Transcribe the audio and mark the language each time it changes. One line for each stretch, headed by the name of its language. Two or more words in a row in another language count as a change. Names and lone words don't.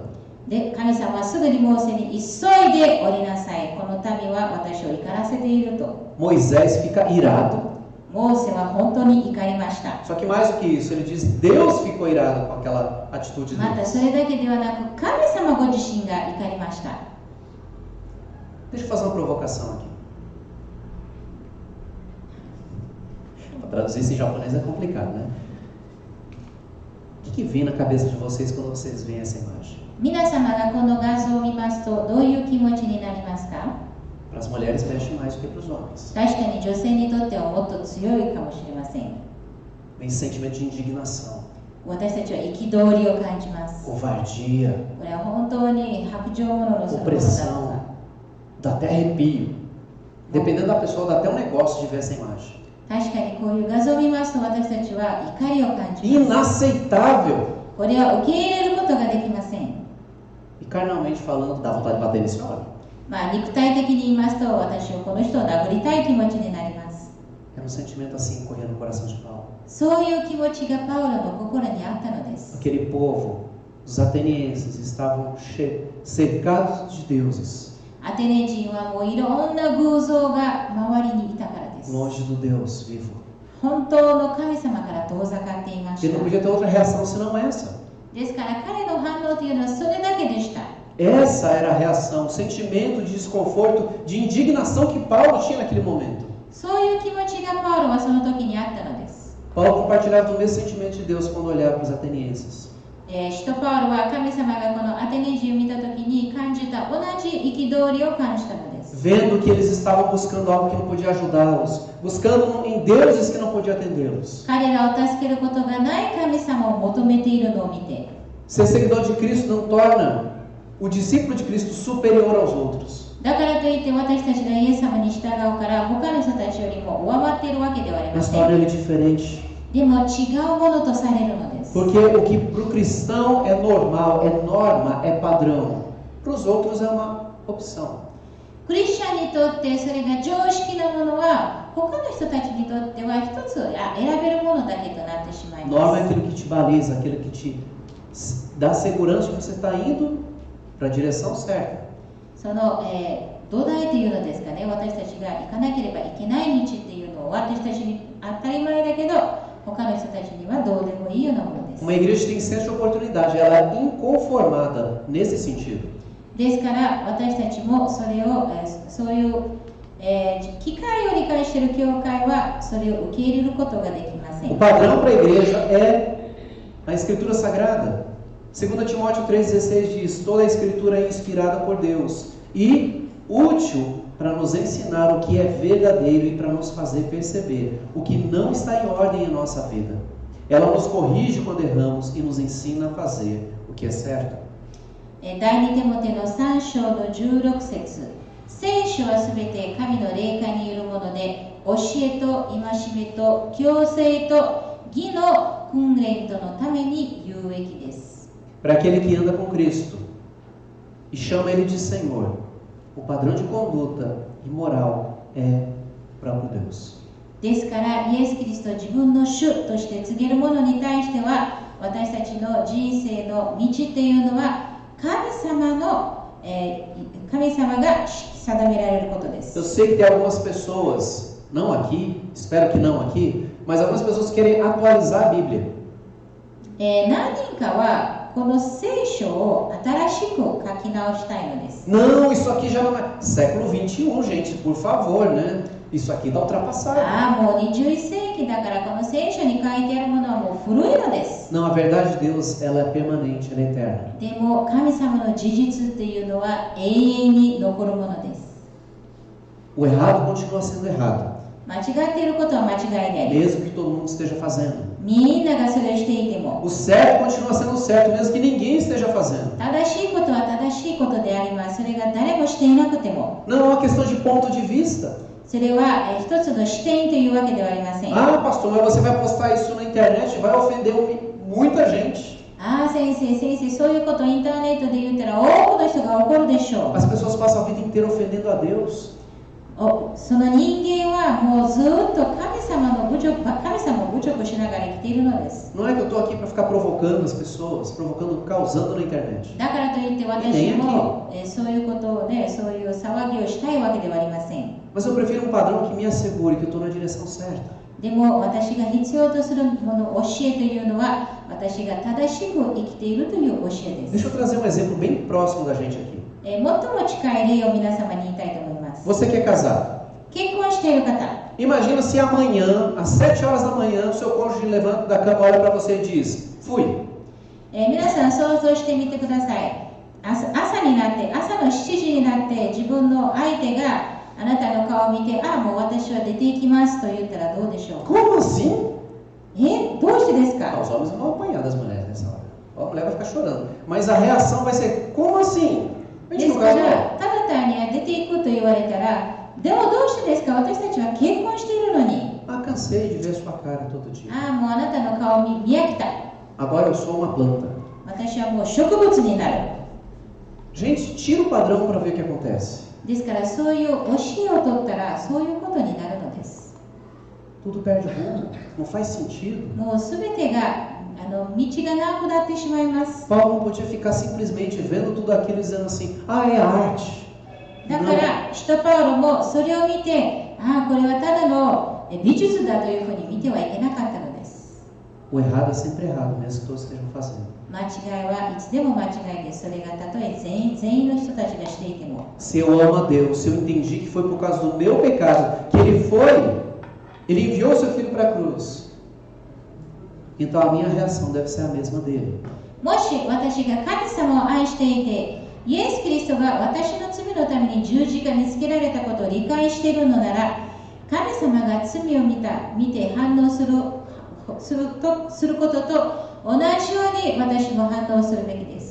Japanese: で、神様はすぐにモーセに急いで降りなさい。この民は私を怒らせていると。
Portuguese: Moisés fica irado.
Japanese: モーセは本当に怒りました。
Portuguese: Só que mais do que isso, ele diz: Deus ficou irado com aquela atitude
Japanese: また
Portuguese: deles.
Japanese: それだけではなく神様ご自身が怒りました。
Portuguese: Deixa eu fazer uma provocação aqui. Para traduzir isso em japonês é complicado, né? O que vem na cabeça de vocês quando vocês veem essa imagem?
Japanese: 皆様がこの画像を見ますとどういう気持ちになりますか？
Portuguese: Para as mulheres mexe mais do que para os homens.
Japanese: 確かに女性にとってはもっと強いかもしれません。
Portuguese: Vem sentimento de indignação,
Japanese: 私たちは憤りを感じます。
Portuguese: covardia,
Japanese: これは本当に薄情者のそのものだと
Portuguese: opressão, dá até arrepio. Dependendo da pessoa, dá até um negócio de ver essa imagem.
Japanese: 確かにこういう画像を見ますと私たちは怒りを感じます。
Portuguese: Inaceitável!
Japanese: これは受け入れることができません。
Portuguese: E carnalmente falando, dá vontade de bater nesse homem.
Japanese: 肉体的に言いますと私をこの人を殴りたい気持ちになります。
Portuguese: Era um sentimento assim correndo no coração de Paulo.
Japanese: そういう気持ちがパウロの心にあったのです。
Portuguese: Aquele povo, os atenienses, estavam cercados de deuses,
Japanese: アテネ人はもういろんな偶像が周りにいたからです。
Portuguese: longe do Deus vivo.
Japanese: 本当の神様から遠ざかっていまし
Portuguese: Ele não
Japanese: た。
Portuguese: podia ter outra reação senão essa.
Japanese: ですから彼の反応というのはそれだけでした。
Portuguese: Essa era a reação, o sentimento de desconforto, de indignação que Paulo tinha naquele momento.
Japanese: そういう気持ちがパウロはその時にあったのです。
Portuguese: Paulo compartilhava do mesmo sentimento de Deus quando olhava para os atenienses.
Japanese: 使徒パウロは神様がこのアテネ人を見た時に感じた同じ憤りを感じたのです。
Portuguese: vendo que eles estavam buscando algo que não podia ajudá-los, buscando em deuses que não podia atendê-los.
Japanese: 彼らを助けることがない神様を求めているのを見て、
Portuguese: Ser seguidor de Cristo não torna o discípulo de Cristo superior aos outros.
Japanese: だからといって私たちがイエス様に従うから他の人たちよりも上回っているわけではありま
Portuguese: Mas
Japanese: せ
Portuguese: torna
Japanese: ん。
Portuguese: ele diferente.
Japanese: でも違うものとされるのです。
Portuguese: Porque o que para o cristão é normal, é norma, é padrão, para os outros é uma opção.
Japanese: クリスチャンにとってそれが常識なものは他の人たちにとっては一つ選べるものだけとなってしまい
Portuguese: Norma é
Japanese: ます。
Portuguese: aquilo que te baliza, aquilo que te dá segurança de que você está indo para a direção certa.
Japanese: その、土台というのですかね、私たちが行かなければいけない道っていうのを私たちに当たり前だけど他の人たちにはどうでもいいようなものです。
Portuguese: Uma igreja tem senso de oportunidade, ela é inconformada nesse sentido.
Japanese: ですから私たちもそれを、そういう、機会を理解している教会はそれを受け入れることができませ
Portuguese: O
Japanese: ん。
Portuguese: padrão para a igreja é a Escritura Sagrada. 2 Timóteo 3,16 diz: toda a Escritura é inspirada por Deus e útil para nos ensinar o que é verdadeiro e para nos fazer perceber o que não está em ordem em nossa vida. Ela nos corrige quando erramos e nos ensina a fazer o que é certo.
Japanese: 第2テモテの3章の16節、聖書はすべて神の霊感によるもので、教えと戒めと矯正と義の訓練とのために有益です。
Portuguese: Para aquele que anda com Cristo e chama Ele de Senhor, o padrão de conduta e moral é o próprio Deus.
Japanese: ですからイエス・キリストを自分の主として告げる者に対しては私たちの人生の道っていうのは神様が定められることです。
Portuguese: Eu sei que tem algumas pessoas, não aqui, espero que não aqui, mas algumas pessoas querem atualizar a Bíblia.
Japanese: 何人かはこの聖書を新しく書き直したいのです。
Portuguese: Não, isso aqui já não é século 21, gente, por favor, né? Isso aqui está ultrapassado.
Japanese: もう21世紀だからこの聖書に書いてあるものはもう古いのです。
Portuguese: Não, a verdade de Deus, ela é permanente, ela é eterna.
Japanese: でも神様の事実っていうのは永遠に残るものです。
Portuguese: O errado continua sendo errado,
Japanese: 間違っていることは間違いであり、
Portuguese: mesmo que todo mundo esteja fazendo.
Japanese: みんながそれをしていても
Portuguese: O certo continua sendo certo, mesmo que ninguém esteja fazendo.
Japanese: 正しいことは正しいことであります。それが誰もしていなくても
Portuguese: Não é uma questão de ponto de vista.
Japanese: それは一つの視点というわけではありません。
Portuguese: Ah, pastor, mas você vai postar isso na internet e vai ofender muita gente.
Japanese: 先生、そういうことをインターネットで言ったら多くの人が怒るでしょう。
Portuguese: As pessoas passam a vida inteira ofendendo a Deus.
Japanese: その人間はもうずっと神様を侮辱しながら生きているのです。
Portuguese: Não é que eu estou aqui para ficar provocando as pessoas, causando na internet.
Japanese: だからといって私もそういうことをね、そういう騒ぎをしたいわけではありません。
Portuguese: Mas eu prefiro um padrão que me assegure que eu estou na direção certa.
Japanese: でも私が必要とするもの、教えというのは私が正しく生きているという教えです。
Portuguese: Deixa eu trazer um exemplo bem próximo da gente aqui.
Japanese: 最も近い例を皆様に言いたいと思います。
Portuguese: Você que é casado.
Japanese: 結婚している方、
Portuguese: Imagina se amanhã, às 7 horas da manhã, o seu cônjuge levanta da cama, olha para você e diz: fui.
Japanese: 皆さん想像してみてください。朝になって、朝の7時になって自分の相手があなたの顔を見て、もう私は出ていきますと言ったらどうでしょうか。
Portuguese: Como assim?
Japanese: どうしてです
Portuguese: Ah,
Japanese: か？
Portuguese: os homens vão apanhar das mulheres nessa hora. A mulher vai ficar chorando. Mas a reação vai ser: como assim? A
Japanese: で
Portuguese: gente
Japanese: す
Portuguese: não
Japanese: から
Portuguese: casou.
Japanese: ただ単に出ていくと言われたら、でもどうしてですか？私たちは結婚しているのに。
Portuguese: Ah, cansei de ver sua cara todo dia.
Japanese: もうあなたの顔を見飽きた。
Portuguese: Agora eu sou uma planta.
Japanese: 私はもう植物になる。
Portuguese: Gente, tira o padrão para ver o que acontece.
Japanese: ですからそういう教えを取ったらそういうことになるのです。
Portuguese: Tudo perde rumo. Não faz sentido.
Japanese: もうすべてが道がなくなってしまいます。
Portuguese: Paulo não podia ficar simplesmente vendo tudo aquilo e dizendo assim: ah, é arte.
Japanese: だから使徒パウロもそれを見て、これはただの美術だというふうに見てはいけなかったのです。
Portuguese: O errado é sempre errado, mesmo que todos estejam fazendo.
Japanese: 間違いはいつでも間違いです。それがたとえ全員の人たちがしていても。
Portuguese: Se eu amo a Deus, se eu entendi que foi por causa do meu pecado que Ele enviou seu filho para a cruz, então a minha reação deve ser a mesma dele.
Japanese: もし私が神様を愛していて、イエス・キリストが私の罪ののために十字架につけられたことを理解しているのなら、神様が罪を見て反応することと同じように私も反応するべきです。